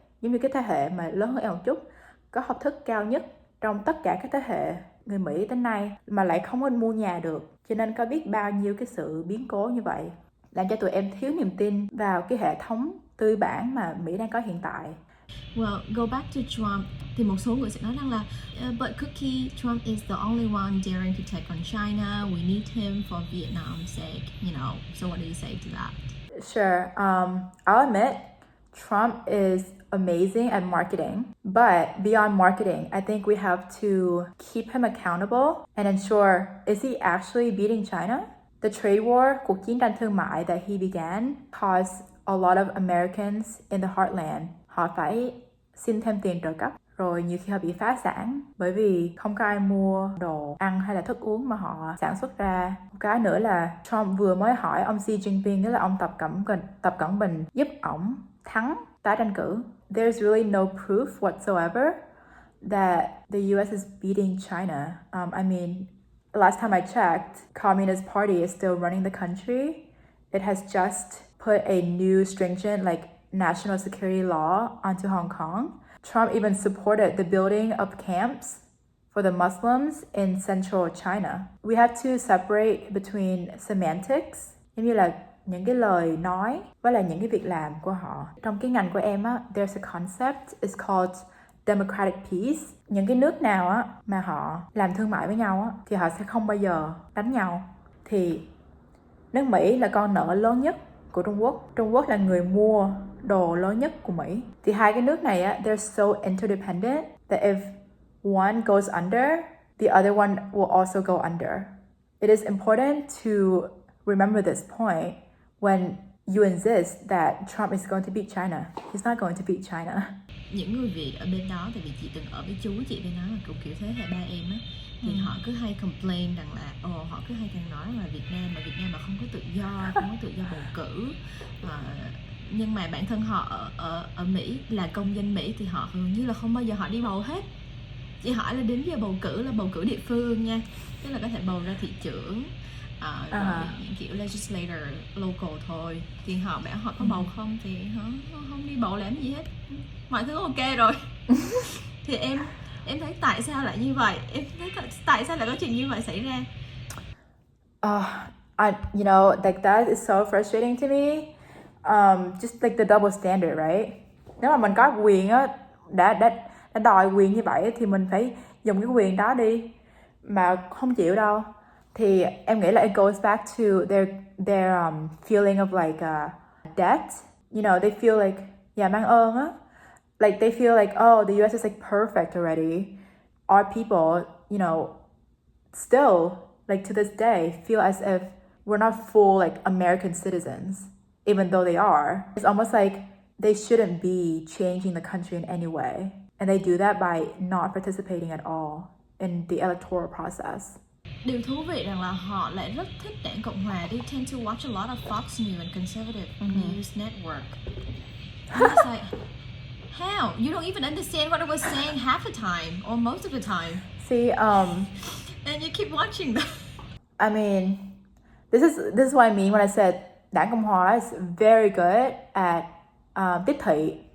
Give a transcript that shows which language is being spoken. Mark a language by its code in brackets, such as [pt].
[vi] Giống như cái thế hệ mà lớn hơn em một chút, có học thức cao nhất trong tất cả các thế hệ người Mỹ đến nay mà lại không có mua nhà được. Cho nên có biết bao nhiêu cái sự biến cố như vậy, làm cho tụi em thiếu niềm tin vào cái hệ thống tư bản mà Mỹ đang có hiện tại. [en] Well, go back to Trump, [vi] thì một số người sẽ nói rằng là [en] but Cookie, Trump is the only one daring to take on China. We need him for Vietnam's sake, you know. So what do you say to that? Sure. I'll admit Trump is amazing at marketing, but beyond marketing, I think we have to keep him accountable and ensure, is he actually beating China? The trade war, [vi] cuộc chiến tranh thương mại [en] that he began, caused a lot of Americans in the heartland. [vi] Họ phải xin thêm tiền trợ cấp, rồi nhiều khi họ bị phá sản bởi vì không có ai mua đồ ăn hay là thức uống mà họ sản xuất ra. Một cái nữa là Trump vừa mới hỏi ông Xi Jinping, tức là ông Tập Cận Bình, giúp ổng thắng tái tranh cử. [en] There's really no proof whatsoever that the US is beating China. I mean, last time I checked, Communist Party is still running the country. It has just put a new stringent national security law onto Hong Kong. Trump even supported the building of camps for the Muslims in central China. We have to separate between semantics, [vi] giống như là những cái lời nói với là những cái việc làm của họ. Trong cái ngành của em á, [en] there's a concept, it's called democratic peace. [vi] Những cái nước nào á mà họ làm thương mại với nhau á thì họ sẽ không bao giờ đánh nhau. Thì nước Mỹ là con nợ lớn nhất của Trung Quốc. Trung Quốc là người mua đồ lớn nhất của Mỹ. Thì hai cái nước này á, [en] they're so interdependent that if one goes under, the other one will also go under. It is important to remember this point when you insist that Trump is going to beat China. He's not going to beat China. [vi] Những người Việt ở bên đó, tại vì chị từng ở với chú chị bên đó là cũng kiểu thế hệ ba em á, thì họ cứ hay complain rằng là họ cứ hay nói là Việt Nam mà không có tự do, không có tự do bầu cử. Nhưng mà bản thân họ ở Mỹ là công dân Mỹ thì họ hầu như là không bao giờ họ đi bầu hết. Chị hỏi là đến giờ bầu cử là bầu cử địa phương nha, tức là có thể bầu ra thị trưởng, rồi những kiểu legislator local thôi, thì họ bảo họ có bầu không thì họ không đi bầu làm gì hết, mọi thứ ok rồi. Thì em thấy tại sao lại như vậy, em thấy tại sao lại có chuyện như vậy xảy ra? [en] You know, like that is so frustrating to me. Just like the double standard, right? [vi] Nếu mà mình có quyền á, đã đòi quyền như vậy thì mình phải dùng cái quyền đó đi, mà không chịu đâu. Thì em nghĩ là [en] it goes back to their feeling of like debt. You know, they feel like [vi] mang ơn á. [en] Like they feel like, oh, the US is like perfect already. Our people, you know, still, like to this day, feel as if we're not full like American citizens, even though they are. It's almost like they shouldn't be changing the country in any way. And they do that by not participating at all in the electoral process. [vi] Điều thú vị rằng là họ lại rất thích đảng Cộng hòa. [en] They tend to watch a lot of Fox News and conservative news network. And it's like, how? You don't even understand what I was saying half the time or most of the time. See, and you keep watching them. I mean, this is what I mean when I said Đảng Cộng hòa is very good at tiếp thị.